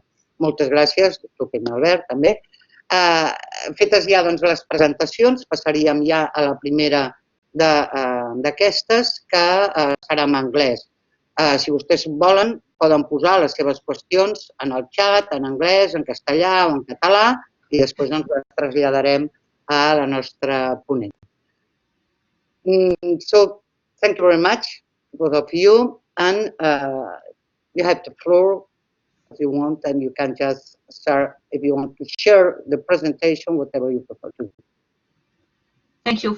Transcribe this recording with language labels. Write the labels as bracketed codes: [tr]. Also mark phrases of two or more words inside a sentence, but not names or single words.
[ca] Moltes gràcies, doctor Peñalbert, també. Fetes ja les presentacions, passaríem ja a la primera d'aquestes, que serà en anglès. Si vostès volen, poden posar les seves qüestions en el xat, en anglès, en castellà o en català, i després ens les traslladarem a la nostra ponent. [en] So, thank you very much, both of you, and you have the floor if you want, and you can just start if you want to share the presentation, whatever you prefer to do. Thank you.